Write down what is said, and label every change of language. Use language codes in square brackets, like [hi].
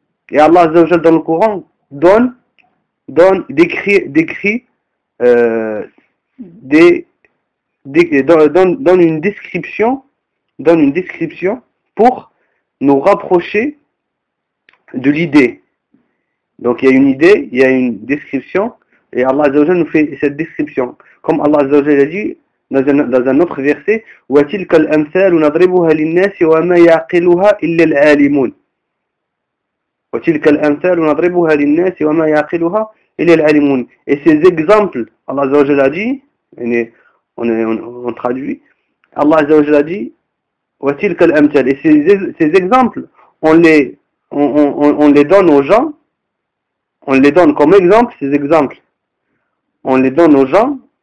[fr] Et Allah Azza wa Jal dans le Coran donne une description pour nous rapprocher de l'idée. Donc il y a une idée, il y a une description, et Allah Azza wa Jalla nous fait cette description. Comme Allah Azza wa Jalla a dit dans un autre verset, [ar] وَتِلْكَ الْأَمْثَالُ نَضْرِبُهَا لِلنَّاسِ وَمَا يَعْقِلُهَا إِلَّا الْعَالِمُونَ وتلك الأمثال نضربها للناس وما يعقلها إلا العالمون. [fr] Et ces exemples, Allah Azza wa Jal a dit, on traduit, Allah Azza wa Jal a dit, [ar] وتلك الأمثال. [fr] Et ces exemples, on les donne aux gens, on les donne comme exemple, ces exemples, on les donne aux gens.